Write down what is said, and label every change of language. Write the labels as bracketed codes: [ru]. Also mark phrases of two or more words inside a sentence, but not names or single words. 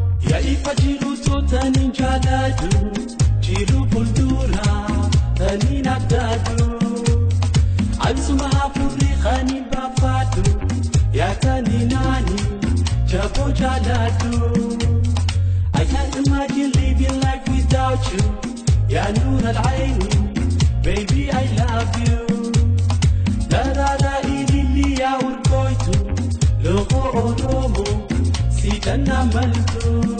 [om] Yaa ifa jiru tootanii jaalladhu. Jiru fuulduraa tanii nabdadhu. Ansuma hafuurri kan hin baafadhu. Yaa tanii naani jaboo jaalladhu. [en] I can't imagine living life without you. Ya Nur al-Aini, baby, I love you. [om] Darara ilili ya urkoitu, logo oromo, si janna maltu.